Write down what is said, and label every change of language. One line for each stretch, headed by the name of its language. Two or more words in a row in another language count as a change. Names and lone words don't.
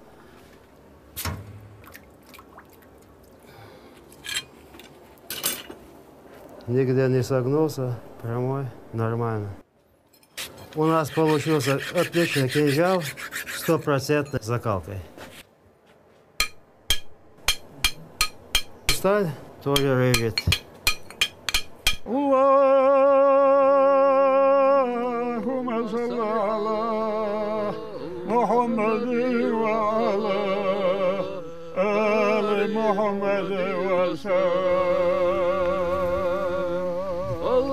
Russian: Нигде не согнулся, прямой, нормально. У нас получился отличный кинжал с 100% закалкой. Сталь тоже режет.
Arabic: اللهم صل على محمد وعلى آل محمد وسلم.